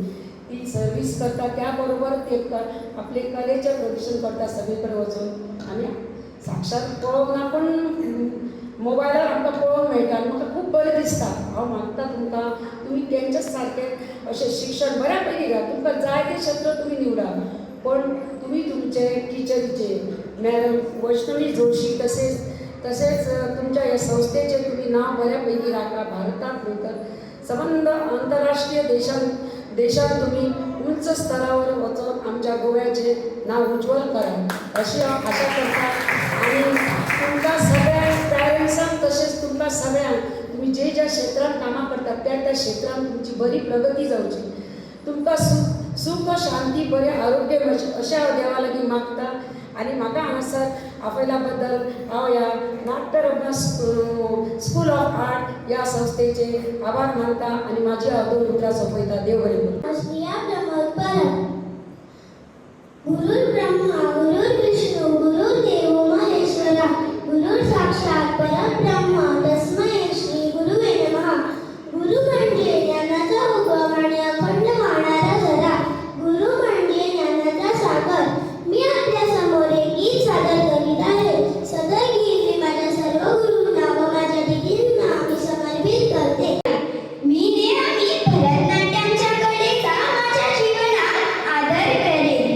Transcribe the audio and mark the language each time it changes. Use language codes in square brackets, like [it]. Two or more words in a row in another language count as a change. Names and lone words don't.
[kok] ती सर्वीस करता त्या बरोबर ते आपले कलेचे प्रदर्शन करता सगळीकडे वचून आनी साक्षात पळोवंक ना पण मोबायलार आमकां पळोवंक मेळटा आनी म्हाका खूब बरें दिसता. हांव मागता तुमकां तुमी तेंच्याच सारकें अशें शिक्षण बऱ्या पैकी घा तुमकां जाय तें क्षेत्र तुमी निवडा पण तुमी तुमचे टिचरीचे मॅडम वैष्णवी जोशी तसेच तुमच्या ह्या संस्थेचे तुम्ही नाव बऱ्या पैकी राखा. भारतात नंतर संबंध आंतरराष्ट्रीय देशात तुम्ही उंच स्तरावर वचून आमच्या गोव्याचे नाव उज्ज्वल करा अशी आशा करता आणि तुमकां सगळ्या पॅरंट्सांक तसेच तुमकां सगळ्यांक तुम्ही ज्या क्षेत्रात कामां करतात त्या क्षेत्रात तुमची बरी प्रगती जावची तुमकां सुख शांती बरें आरोग्य अशें हांव देवा लागीं मागता. आणि म्हाका हांगासर आपयल्या बद्दल हांव ह्या नाट्यरत्न स्कूल ऑफ आर्ट ह्या संस्थेचे आभार मानता आणि माझी हांव 2 उतरां सोंपयता. देव बरें करूं. [sa] गुरुर् ब्रह्मा गुरुर्विष्णू गुरुर्देवो महेश्वरा गुरुर् साक्षात परब्रह्म तस्मै श्री गुरुवे नमः. [mr] गुरु म्हणजे ज्ञानाचा उगम आणि अखंड वाहणारा झरा. गुरु म्हणजे ज्ञानाचा सागर. मी आपल्या समोर एक गीत सादर करीत आहे. सदर गीत मी माझ्या सर्व गुरूंना व माझ्या दिदींना मी समर्पित करते. मी नेहमी भरतनाट्यमच्या कलेचा माझ्या जीवनात आदर करेन.